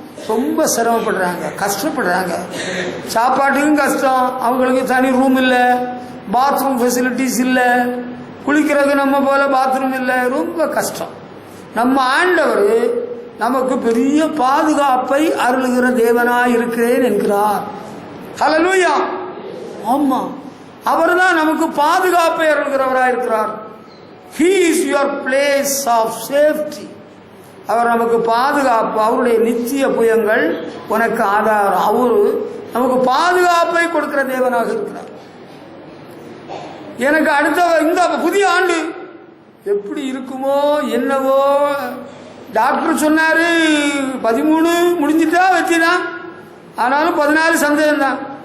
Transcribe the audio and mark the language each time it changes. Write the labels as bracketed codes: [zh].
[ta] ரொம்ப சிரமப்படுறாங்க, கஷ்டப்படுறாங்க. சாப்பாட்டுக்கும் கஷ்டம், அவங்களுக்கு தனி ரூம் இல்லை, பாத்ரூம் ஃபெசிலிட்டிஸ் இல்லை, குளிக்கிறதுக்கு நம்ம போல பாத்ரூம் இல்லை, ரொம்ப கஷ்டம். நம்ம ஆண்டவர் நமக்கு பெரிய பாதுகாப்பை அருளுகிற தேவனாய் இருக்கிறேன் என்கிறார். ஹல்லேலூயா. ஆமா, அவர் தான் நமக்கு பாதுகாப்பை அருள்கிறவராய் இருக்கிறார். [en] He is your place of safety. [ta] அவர் நமக்கு பாதுகாப்பு, அவருடைய நித்திய புயங்கள் உனக்கு ஆதாரம். அவரு நமக்கு பாதுகாப்பை கொடுக்கிற தேவனாக இருக்கிறார். எனக்கு அடுத்த இந்த புதிய ஆண்டு எப்படி இருக்குமோ என்னவோ, டாக்டர் சொன்னாரு 13 முடிஞ்சிட்டா வெற்றிதான், ஆனாலும் 14 சந்தேகம்தான்.